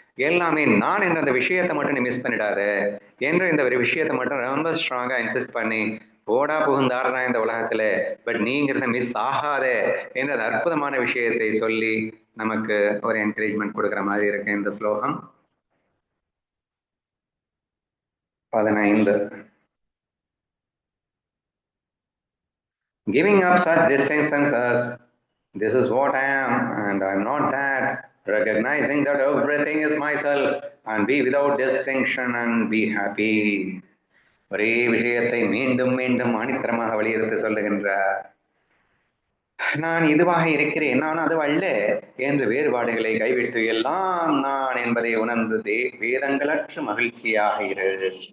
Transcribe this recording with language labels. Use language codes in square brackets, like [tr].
[ta] எல்லாமே நான் என்ற அந்த விஷயத்தை மட்டும் நீ மிஸ் பண்ணிடாத என்ற இந்த ஒரு விஷயத்தை மட்டும் ரொம்ப ஸ்ட்ராங்கா இன்சிஸ்ட் பண்ணி போடா புகுந்தாடுறா இந்த உலகத்துல, பட் நீங்கிறத மிஸ் ஆகாத என்ற அற்புதமான விஷயத்தை சொல்லி நமக்கு ஒரு என்கரேஜ்மெண்ட் கொடுக்குற மாதிரி இருக்கு இந்த ஸ்லோகம் 15. [en] Giving up such distinctions as this is what I am and I am not that, recognizing that everything is myself and be without distinction and be happy. [ta] ஒரே விஷயத்தை மீண்டும் மீண்டும் ஆணித்தரமாக வலியுறுத்தி சொல்லுகின்றார். நான் இதுவாக இருக்கிறேன், நான் அது அல்ல என்று வேறுபாடுகளை கைவிட்டு எல்லாம் நான் என்பதை உணர்ந்து வேதங்களற்ற மகிழ்ச்சியாக இரு.